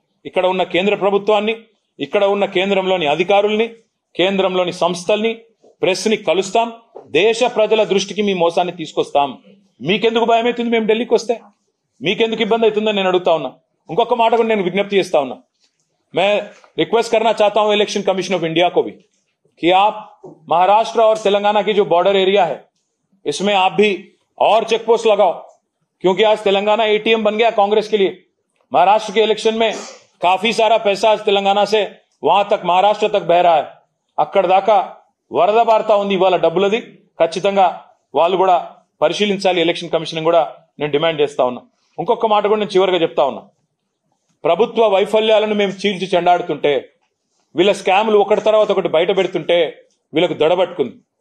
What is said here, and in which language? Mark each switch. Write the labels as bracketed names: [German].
[Telugu] ఇక్కడ ఉన్న కేంద్ర ప్రభుత్వాన్ని, ఇక్కడ ఉన్న కేంద్రంలోని అధికారుల్ని, కేంద్రంలోని సంస్థల్ని, ప్రెస్ ని కలుస్తాం. దేశ ప్రజల దృష్టికి మీ మోసాన్ని తీసుకొస్తాం. మీకెందుకు భయం అవుతుంది మేము ఢిల్లీకి వస్తే? మీకెందుకు ఇబ్బంది అవుతుందని నేను అడుగుతా ఉన్నా. ఇంకొక మాట కూడా నేను విజ్ఞప్తి చేస్తా ఉన్నా. [Hindi] मैं रिक्वेस्ट करना चाहता हूं इलेक्शन कमीशन ऑफ इंडिया को भी कि आप महाराष्ट्र और तेलंगाना की जो बॉर्डर एरिया है इसमें आप भी और चेक पोस्ट लगाओ, क्योंकि आज तेलंगाना एटीएम बन गया कांग्रेस के लिए. महाराष्ट्र के इलेक्शन में काफी सारा पैसा आज तेलंगाना से वहां तक महाराष्ट्र तक बह रहा है. [Telugu] అక్కడ దాకా వరద బారుతా ఉంది ఇవాళ డబ్బులది. ఖచ్చితంగా వాళ్ళు కూడా పరిశీలించాలి ఎలక్షన్ కమిషన్ కూడా నేను డిమాండ్ చేస్తా ఉన్నా. ఇంకొక మాట కూడా నేను చివరిగా చెప్తా ఉన్నా. ప్రభుత్వ వైఫల్యాలను మేము చీల్చి చెండాడుతుంటే, వీళ్ళ స్కామ్లు ఒకటి తర్వాత ఒకటి బయట పెడుతుంటే వీళ్ళకు దొడబట్టుకుంది.